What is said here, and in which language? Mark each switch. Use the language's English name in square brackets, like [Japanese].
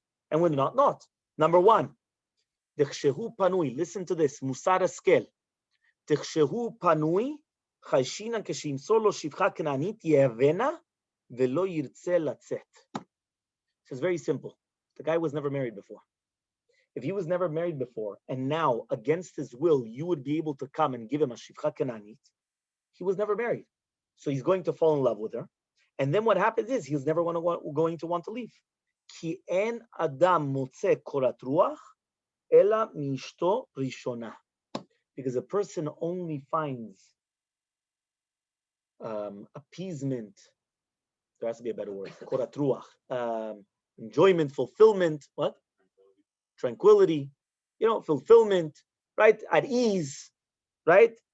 [English] And when not. Number one, listen to this, musar askel. [Hebrew] תחשהו פנוי, חיישינן כשימסור לו שפחה כנענית יאבנה ולא ירצה לצאת. [English] It's very simple. The guy was never married before. If he was never married before, and now, against his will, you would be able to come and give him a shivcha kenanit, he was never married. So he's going to fall in love with her. And then what happens is, he's never going to want to leave. [Hebrew] כי אין אדם מוצא קורת רוח, אלא מאשתו ראשונה. [English] Because a person only finds appeasement, there has to be a better word, korat ruach, enjoyment, fulfillment, what? Tranquility, fulfillment, right? At ease, right?